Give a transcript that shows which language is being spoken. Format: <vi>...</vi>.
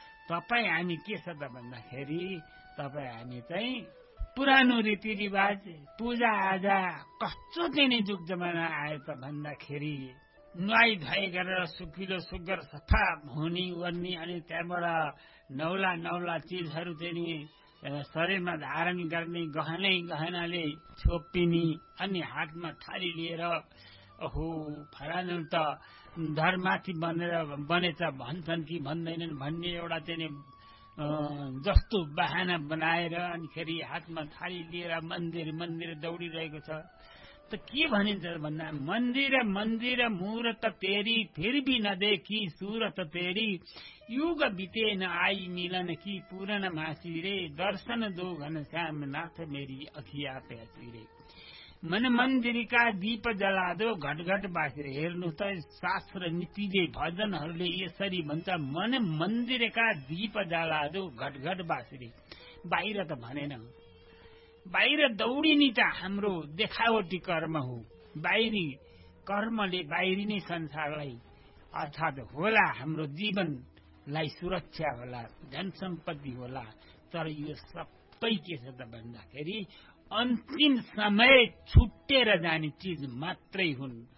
<ne>तपाईँ हामी के छ त भन्दाखेरि तपाईँ हामी चाहिँ पुरानो रीतिरिवाज पूजा आजा कस्तो चाहिँ जुग जमाना आयो त भन्दाखेरि नुहाई धुवाई गरेर सुकिलो सुगर सफा हुने ओर्ने अनि त्यहाँबाट नौला नौला चिजहरू चाहिँ शरीरमा धारण गर्ने गहनै गहनाले छोपिने अनि हातमा थाली लिएर ओहो फरान त धर्माथि बनेर बनेछ भन्छन् कि भन्दैनन् भन्ने एउटा चाहिँ जस्तो बहाना बनाएर अनि खेरि हातमा थाली लिएर मन्दिर मन्दिर दौडिरहेको छ। त के भनिन्छ भन्दा</ne> <hi>मन्दिर मन्दिर मुहुर्त तेरी फिर भी नदेखी सुरत तेरी युग बिते न आई मिलन कि पूरन मासी रे दर्शन दो घन श्याम नाथ मेरी अखिया प्यासी रे। मन मन्दिरका दीप जला दो घट घट बासी रे।</hi> <ne>हेर्नु त शास्त्र नीतिले भजनहरूले यसरी भन्छ,</ne> <hi>मन मन्दिरका दीप जला दो घट घट बासी रे।</hi> <ne>बाहिर त भनेन, बाहिर दौडिने त हाम्रो देखावटी कर्म हो, बाहिरी कर्मले बाहिरी नै संसारलाई अर्थात होला हाम्रो जीवनलाई सुरक्षा होला धन सम्पत्ति होला, तर यो सबै के छ त भन्दाखेरि अन्तिम समय छुटेर जाने चिज मात्रै हुन्</ne>